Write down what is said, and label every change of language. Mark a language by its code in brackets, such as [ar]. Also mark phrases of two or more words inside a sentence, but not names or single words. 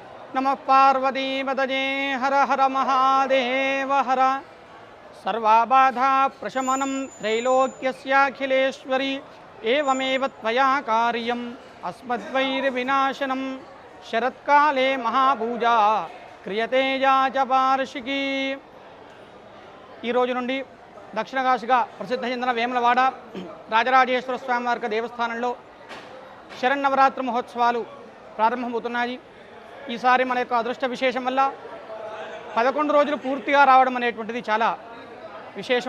[sa] नमः पार्वतीपतये हर हर महादेव हर सर्वबाधा प्रशमनं त्रैलोक्यस्याखिलेश्वरी एवमेव त्वया कार्यम् अस्मद्वैरविनाशनं शरत्काले महापूजा क्रियते या च वार्षिकी। [te] ఈ రోజు నుండి దక్షిణ కాశీగా ప్రసిద్ధ చెందిన వేములవాడ రాజరాజేశ్వర స్వామి వారి దేవస్థానంలో శరన్నవరాత్రి మహోత్సవాలు ప్రారంభమవుతున్నాయి. ఈసారి మన యొక్క అదృష్ట విశేషం వల్ల 11 రోజులు పూర్తిగా రావడం అనేటువంటిది చాలా విశేషం.